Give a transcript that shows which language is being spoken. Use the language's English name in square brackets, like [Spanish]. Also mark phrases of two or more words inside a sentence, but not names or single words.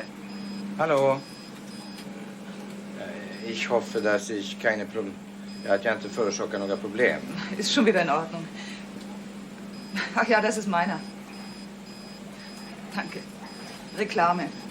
[Swedish] Hallå? [German] Ich hoffe, dass ich keine Problem... [Swedish] Att jag inte förorsakar några problem. [German] Ist schon wieder in Ordnung. Ach ja, das ist meiner. Danke. Reklame.